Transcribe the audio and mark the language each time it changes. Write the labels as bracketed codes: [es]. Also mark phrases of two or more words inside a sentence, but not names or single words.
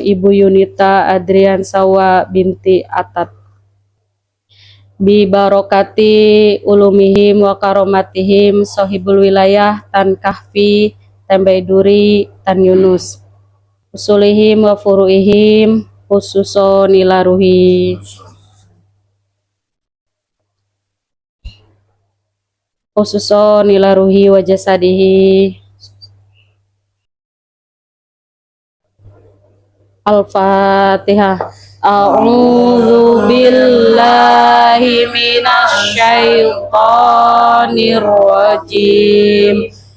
[ar] Ibu Yunita Adrian Sawa binti Atat, ببركات علومهم وكراماتهم صاحب الولاية Tan Kahfi Tan Baiduri Tan Yunus, أصولهم وفروعهم خصوصا إلى روحه وجسده. Al-Fatihah. أعوذ بالله من الشيطان الرجيم.